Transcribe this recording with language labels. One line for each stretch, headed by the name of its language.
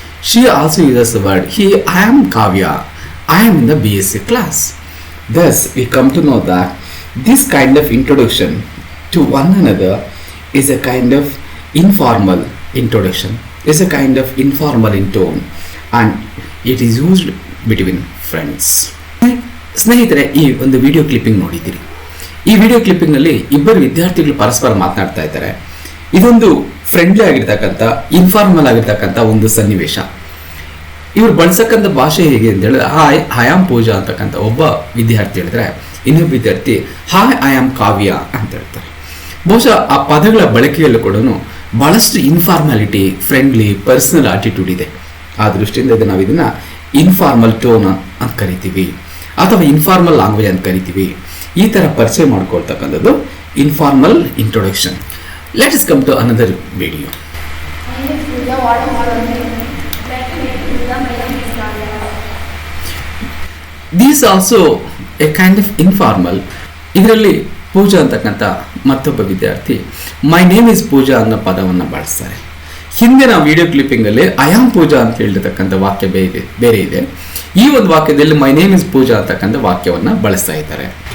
English: She also uses the word, I am Kavya. I am in the BSA class. Thus, we come to know that this kind of introduction to one another is a kind of informal introduction, is a kind of informal in tone, and it is used between friends.
Kannada: ಸ್ನೇಹಿತರೆ, ಈ ಒಂದು video clipping ನೋಡಿದ್ದೀರಿ. ಈ video ಕ್ಲಿಪ್ಪಿಂಗ್ನಲ್ಲಿ ಇಬ್ಬರು ವಿದ್ಯಾರ್ಥಿಗಳು ಪರಸ್ಪರ ಮಾತನಾಡ್ತಾ ಇದ್ದಾರೆ. ಇದೊಂದು ಫ್ರೆಂಡ್ಲಿ ಆಗಿರ್ತಕ್ಕಂಥ, ಇನ್ಫಾರ್ಮಲ್ ಆಗಿರ್ತಕ್ಕಂಥ ಒಂದು ಸನ್ನಿವೇಶ. ಇವ್ರು ಬಳಸಕ್ಕಂಥ ಭಾಷೆ ಹೇಗೆ ಅಂತ ಹೇಳಿದ್ರೆ,
English: I am Pooja
Kannada: ಅಂತಕ್ಕಂಥ ಒಬ್ಬ ವಿದ್ಯಾರ್ಥಿ ಹೇಳಿದ್ರೆ, ಇನ್ನೊಬ್ಬ ವಿದ್ಯಾರ್ಥಿ
English: I am Kavya
Kannada: ಅಂತ ಹೇಳ್ತಾರೆ. ಬಹುಶಃ ಆ ಪದಗಳ ಬಳಕೆಯಲ್ಲೂ ಕೂಡ ಬಹಳಷ್ಟು ಇನ್ಫಾರ್ಮಾಲಿಟಿ, ಫ್ರೆಂಡ್ಲಿ, ಪರ್ಸನಲ್ ಆಟಿಟ್ಯೂಡ್ ಇದೆ. ಆ ದೃಷ್ಟಿಯಿಂದ ನಾವು ಇದನ್ನ ಇನ್ಫಾರ್ಮಲ್ ಟೋನ್ ಅಂತ ಕರಿತೀವಿ, ಅಥವಾ ಇನ್ಫಾರ್ಮಲ್ ಲ್ಯಾಂಗ್ವೇಜ್ ಅಂತ ಕರಿತೀವಿ. ಈ ಥರ ಪರಿಚಯ ಮಾಡ್ಕೊಳ್ತಕ್ಕಂಥದ್ದು
English: informal introduction. Let us come to another video. My name is Pooja. what is your name? Like Pooja, my name is Rania. These also a kind of informal.
Kannada: ಇದರಲ್ಲಿ ಪೂಜಾ ಅಂತಕ್ಕಂಥ ಮತ್ತೊಬ್ಬ ವಿದ್ಯಾರ್ಥಿ
English: my name is Pooja
Kannada: ಅನ್ನೋ ಪದವನ್ನು ಬಳಸ್ತಾರೆ. ಹಿಂದಿನ video ಕ್ಲಿಪ್ಪಿಂಗಲ್ಲಿ
English: I am Pooja
Kannada: ಅಂತ ಹೇಳಿರ್ತಕ್ಕಂಥ ವಾಕ್ಯ ಬೇರೆ ಇದೆ. ಈ ಒಂದು ವಾಕ್ಯದಲ್ಲಿ
English: my name is Pooja
Kannada: ಅಂತಕ್ಕಂಥ ವಾಕ್ಯವನ್ನು ಬಳಸ್ತಾ ಇದ್ದಾರೆ.